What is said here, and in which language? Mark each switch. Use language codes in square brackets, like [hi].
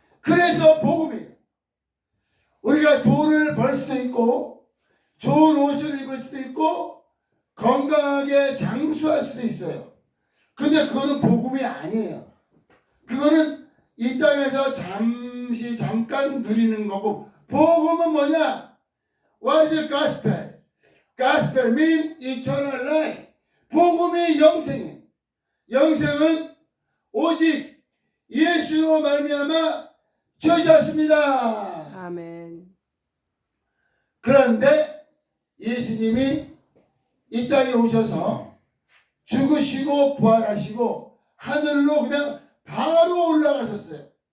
[ko] 그래서 복음이에요. 우리가 돈을 벌 수도 있고 좋은 옷을 입을 수도 있고 건강하게 장수할 수도 있어요. 근데 그거는 복음이 아니에요. 그거는 이 땅에서 잠깐 누리는 거고, 복음은 뭐냐? [en] What is the gospel? Gospel mean eternal life. [ko] 복음이 영생이에요. 영생은 오직 예수로 말미암아 주셨습니다. 아멘. 그런데 예수님이 이 땅에 오셔서 죽으시고 부활하시고 하늘로 그냥 바로 올라가셨어요.